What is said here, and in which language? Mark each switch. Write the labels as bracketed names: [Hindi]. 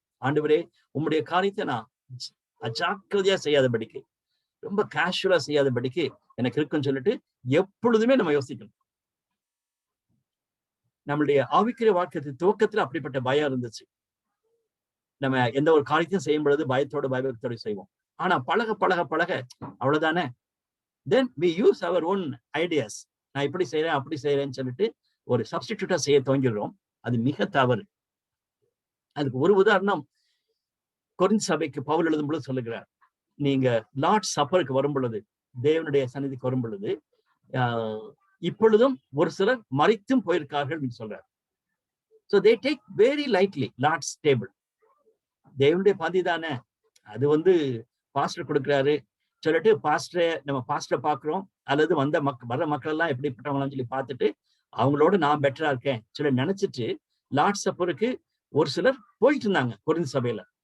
[Tamil] ஆண்டவரே, உம்முடைய காரியத்தை நான் அஜாக்கிரதையா செய்யாதபடிக்கு, ரொம்ப கேஷுவலா செய்யாதபடிக்கு எனக்கு இருக்குன்னு சொல்லிட்டு எப்பொழுதுமே நம்ம யோசிக்கணும். நம்மளுடைய ஆவிக்குரிய வாழ்க்கை துவக்கத்துல அப்படிப்பட்ட பயம் இருந்துச்சு. நம்ம எந்த ஒரு காரியத்தையும் செய்யும் பொழுது பயத்தோடு பயபக்தியோடு செய்வோம். ஆனா பழக பழக பழக அவ்வளவுதானே, [English] then we use our own ideas. [Tamil] நான் இப்படி செய்யறேன் அப்படி செய்யறேன்னு சொல்லிட்டு ஒரு சப்ஸ்டிடியூட்டா செய்ய துவங்கிடுறோம். அது மிக தவறு. அதுக்கு ஒரு உதாரணம் கொரிந்து சபைக்கு பவுல் எழுதும் பொழுது சொல்லுகிறார், நீங்க லார்ட் சப்பருக்கு வரும் பொழுது, தேவனுடைய சந்நிதிக்கு வரும் பொழுது இப்பொழுதும் ஒரு சிலர் மரித்தும் போயிருக்கார்கள் சொல்றார். [English] So they take very lightly Lord's table. [Tamil] தேவனுடைய பந்தி தானே, அது பாஸ்டர் கொடுக்குறாரு சொல்லிட்டு நம்ம பாஸ்டரை பாக்குறோம், அல்லது வர்ற மக்கள் எல்லாம் எப்படிப்பட்டவங்களாம் சொல்லி பார்த்துட்டு அவங்களோட நான் பெட்டரா இருக்கேன் சிலர் நினைச்சிட்டு லார்ட் சப்பருக்கு ஒரு சிலர் போயிட்டு இருந்தாங்க கொரிந்து சபையில.